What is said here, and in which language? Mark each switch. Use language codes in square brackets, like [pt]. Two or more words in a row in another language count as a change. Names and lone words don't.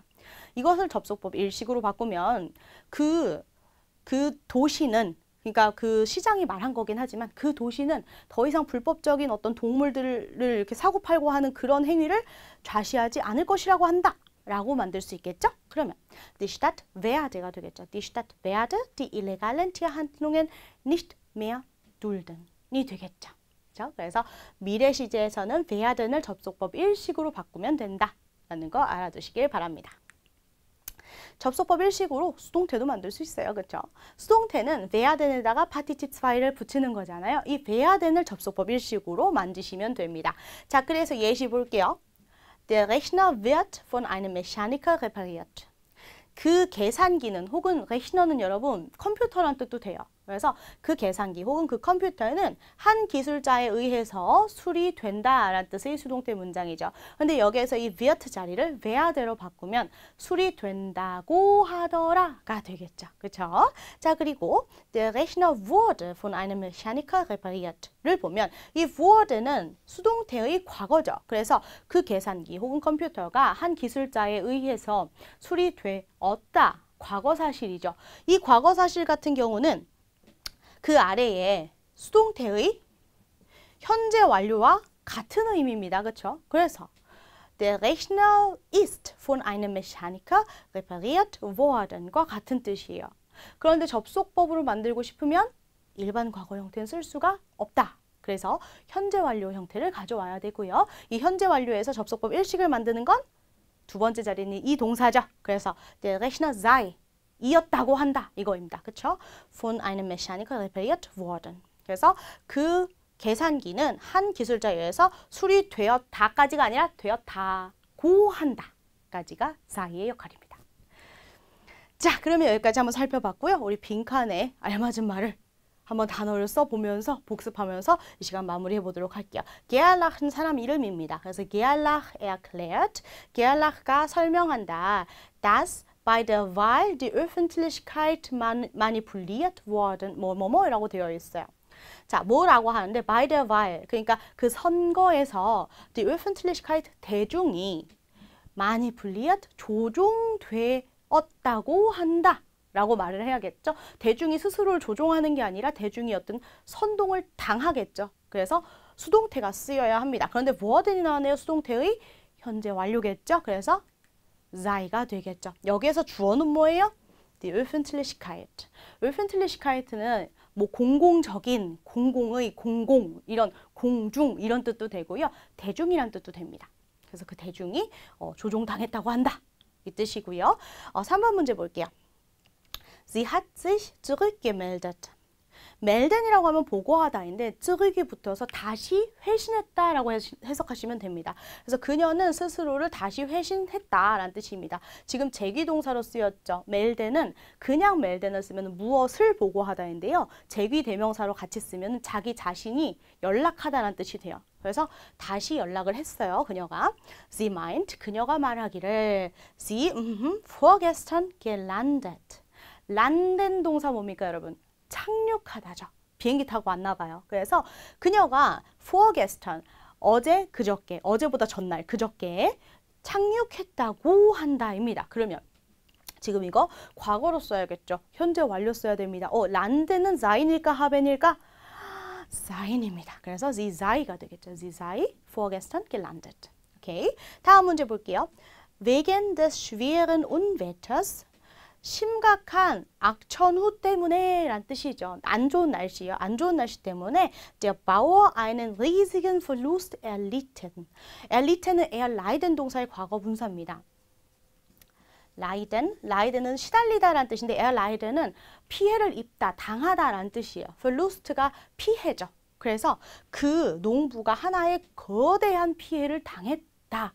[ko] 이것을 접속법 일식으로 바꾸면 그 도시는 그러니까 그 시장이 말한 거긴 하지만 그 도시는 더 이상 불법적인 어떤 동물들을 이렇게 사고 팔고 하는 그런 행위를 좌시하지 않을 것이라고 한다. 라고 만들 수 있겠죠? 그러면 [de] Die Stadt werde [ko] 가 되겠죠. [de] Die Stadt werde die illegalen Tierhandlungen nicht mehr dulden이 되겠죠. [ko] 그렇죠? 그래서 미래 시제에서는 werden을 접속법 일식으로 바꾸면 된다라는 거 알아두시길 바랍니다. 접속법 일식으로 수동태도 만들 수 있어요. 그렇죠? 수동태는 werden에다가 Partizip 2를 붙이는 거잖아요. 이 werden을 접속법 일식으로 만드시면 됩니다. 자, 그래서 예시 볼게요. [de] Der Rechner wird von einem Mechaniker repariert. [ko] 그 계산기는 혹은 Rechner는 여러분 컴퓨터란 뜻도 돼요. 그래서 그 계산기 혹은 그 컴퓨터는 한 기술자에 의해서 수리된다라는 뜻의 수동태 문장이죠. 근데 여기에서 이 wird 자리를 werde로 바꾸면 수리된다고 하더라가 되겠죠. 그렇죠? 자, 그리고 [de] der Rechner wurde von einem Mechaniker repariert [ko] 를 보면 이 wurde는 수동태의 과거죠. 그래서 그 계산기 혹은 컴퓨터가 한 기술자에 의해서 수리되었다. 과거 사실이죠. 이 과거 사실 같은 경우는 그 아래에 수동태의 현재 완료와 같은 의미입니다. 그렇죠? 그래서 [de] Der Rechner ist von einem Mechaniker repariert worden과 [ko] 같은 뜻이에요. 그런데 접속법으로 만들고 싶으면 일반 과거 형태는 쓸 수가 없다. 그래서 현재 완료 형태를 가져와야 되고요. 이 현재 완료에서 접속법 일식을 만드는 건 두 번째 자리는 이 동사죠. 그래서 [de] Der Rechner sei [ko] 이었다고 한다 이거입니다. 그렇죠? [de] Von einem Mechaniker repariert worden. [ko] 그래서 그 계산기는 한 기술자에 의해서 수리되었다까지가 아니라 되었다고 한다까지가 sei의 역할입니다. 자, 그러면 여기까지 한번 살펴봤고요. 우리 빈칸에 알맞은 말을 한번 단어를 써보면서 복습하면서 이 시간 마무리해 보도록 할게요. Gerlach는 사람 이름입니다. 그래서 Gerlach erklärt, Gerlach가 설명한다. [de] dass bei der Wahl die Öffentlichkeit manipuliert worden, [ko] 뭐뭐뭐라고 되어 있어요. 자, 뭐라고 하는데 [de] by der Wahl, [ko] 그러니까 그 선거에서 [de] die Öffentlichkeit, [ko] 대중이 manipuliert, 조종되었다고 한다. 라고 말을 해야겠죠. 대중이 스스로를 조종하는 게 아니라 대중이 어떤 선동을 당하겠죠. 그래서 수동태가 쓰여야 합니다. 그런데 워든이 나오네요. 수동태의 현재 완료겠죠. 그래서 sei가 되겠죠. 여기에서 주어는 뭐예요? [de] Die Öffentlichkeit. [ko] Öffentlichkeit는 뭐 공공적인, 공공의, 공공, 이런 공중 이런 뜻도 되고요. 대중이란 뜻도 됩니다. 그래서 그 대중이 조종당했다고 한다. 이 뜻이고요. 3번 문제 볼게요. [de] Sie hat sich zurückgemeldet. [ko] melden이라고 하면 보고하다인데 zurück이 붙어서 다시 회신했다라고 해석하시면 됩니다. 그래서 그녀는 스스로를 다시 회신했다라는 뜻입니다. 지금 제귀동사로 쓰였죠. melden은 그냥 melden을 쓰면 무엇을 보고하다인데요. 제귀 대명사로 같이 쓰면 자기 자신이 연락하다라는 뜻이 돼요. 그래서 다시 연락을 했어요. 그녀가. [de] Sie meint, [ko] 그녀가 말하기를 [de] Sie vorgestern gelandet. [ko] 란된 동사 뭡니까 여러분? 착륙하다죠. 비행기 타고 왔나 봐요. 그래서 그녀가 vorgestern, 어제 그저께, 어제보다 전날 그저께 착륙했다고 한다입니다. 그러면 지금 이거 과거로 써야겠죠. 현재 완료 써야 됩니다. 란드는 sein일까 haben일까? sein입니다. 그래서 [de] sie sei [ko] 가 되겠죠. [de] Sie sei vorgestern gelandet. [ko] 오케이. 다음 문제 볼게요. [de] Wegen des schweren Unwetters [ko] 심각한 악천후 때문에 란 뜻이죠. 안 좋은 날씨요. 안 좋은 날씨 때문에 [de] der Bauer einen riesigen Verlust erlitten. [ko] erlitten은 erleiden 동사의 과거 분사입니다. leiden은 시달리다 라는 뜻인데 erleiden은 피해를 입다, 당하다 라는 뜻이에요. verlust가 피해죠. 그래서 그 농부가 하나의 거대한 피해를 당했다.